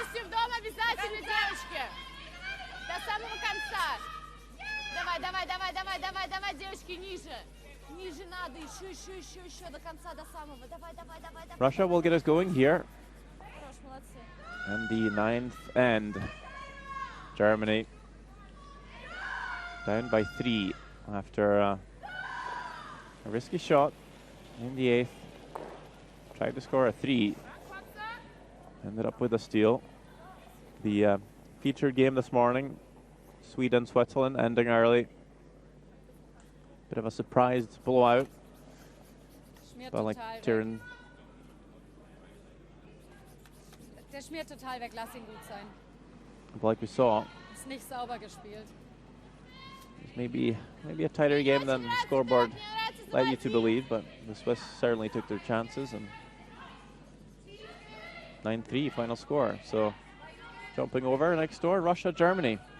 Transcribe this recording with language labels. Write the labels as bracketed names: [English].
[Russian] Полностью в дом обязательно, девочки. До самого конца. Давай, давай, давай, давай, давай, давай, девочки, ниже. Ниже надо, еще, до конца, до самого. Давай, давай, давай, давай. [English] Russia will get us going here. [Russian] Хорош, молодцы. [English] And the 9th end. Germany down by 3 after a risky shot in the 8th. Tried to score a 3. Ended up with a steal. The featured game this morning, Sweden, Switzerland, ending early. Bit of a surprise blowout. But like Tyrion. [German] Der schmiert total weg, lass ihn gut sein. [English] Like we saw. [German] Ist nicht sauber gespielt. [English] Maybe a tighter game than the scoreboard led you to believe, but the Swiss certainly took their chances, and 9-3 final score. So jumping over next door, Russia, Germany.